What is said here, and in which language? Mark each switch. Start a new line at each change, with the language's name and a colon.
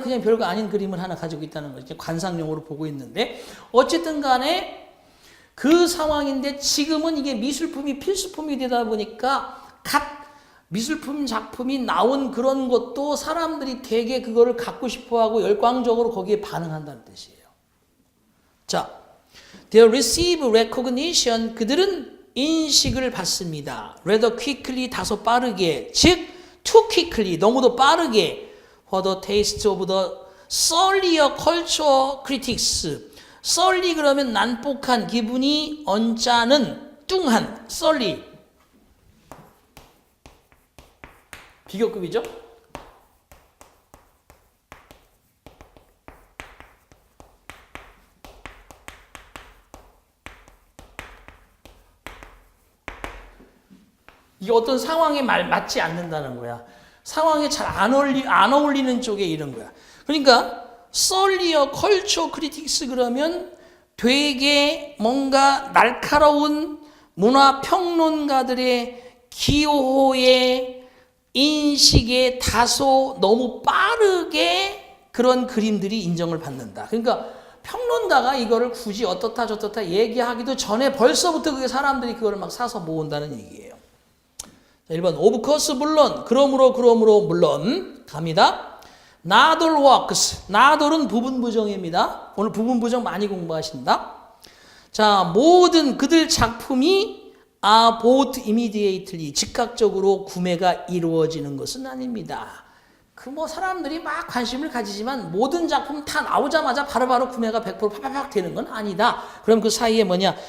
Korean: 그냥 별거 아닌 그림을 하나 가지고 있다는 거죠. 관상용으로 보고 있는데 어쨌든 간에 그 상황인데 지금은 이게 미술품이 필수품이 되다 보니까 각 미술품 작품이 나온 그런 것도 사람들이 되게 그거를 갖고 싶어하고 열광적으로 거기에 반응한다는 뜻이에요.
English: 자, they receive recognition.
Korean: 그들은 인식을 받습니다.
English: rather quickly
Korean: 다소 빠르게
English: 즉 too quickly
Korean: 너무도 빠르게
English: for the taste of the surlier culture critics.
Korean: 썰리 그러면 난폭한 기분이 언짢은 뚱한 썰리 비교급이죠. 이게 어떤 상황에 맞지 않는다는 거야. 상황에 잘 안 어울리는 쪽에 이런 거야. 그러니까 썰리어 컬처 크리틱스 그러면 되게 뭔가 날카로운 문화 평론가들의 기호의 인식에 다소 너무 빠르게 그런 그림들이 인정을 받는다. 그러니까 평론가가 이거를 굳이 어떻다 저떻다 얘기하기도 전에 벌써부터 그게 사람들이 그거를 막 사서 모은다는 얘기예요. 자, 1번 of course 물론 그러므로 물론 갑니다.
English: not all works
Korean: not all은 부분 부정입니다. 오늘 부분 부정 많이 공부하신다. 자, 모든 그들 작품이
English: are bought immediately
Korean: 즉각적으로 구매가 이루어지는 것은 아닙니다. 그 뭐 사람들이 막 관심을 가지지만 모든 작품 다 나오자마자 바로바로 구매가 100% 팍팍 되는 건 아니다. 그럼 그 사이에 뭐냐?